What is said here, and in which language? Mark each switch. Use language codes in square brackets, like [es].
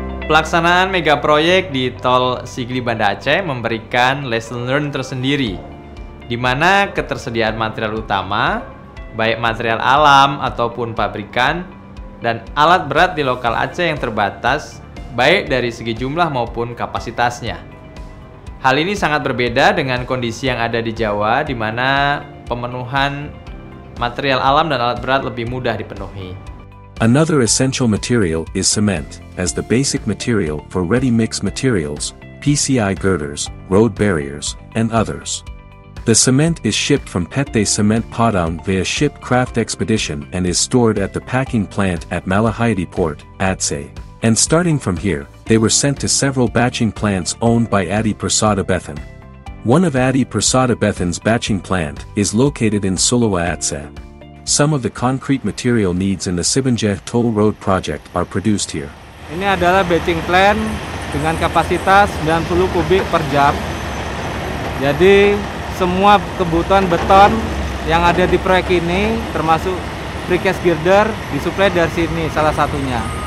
[id] Pelaksanaan mega proyek di Tol Sigli Banda Aceh memberikan lesson learn tersendiri, di mana ketersediaan material utama, baik material alam ataupun pabrikan, dan alat berat di lokal Aceh yang terbatas, baik dari segi jumlah maupun kapasitasnya. Hal ini sangat berbeda dengan kondisi yang ada di Jawa, di mana pemenuhan material alam dan alat berat lebih mudah dipenuhi. [en] Another essential material is cement, as the basic material for ready-mix materials, PCI girders, road barriers, and others. The cement is shipped from PT Cement Padang via ship craft expedition and is stored at the packing plant at Malahide Port, Aceh. And starting from here, they were sent to several batching plants owned by ADI Persada Bethan. One of ADI Persada Bethan's batching plant is located in Sulawa, Aceh. Some of the concrete material needs in the Sabanca Toll Road project are produced here. [id] Ini adalah batching plant dengan kapasitas 90 kubik per jam. Jadi semua kebutuhan beton yang ada di proyek ini, termasuk precast girder, disuplai dari sini salah satunya.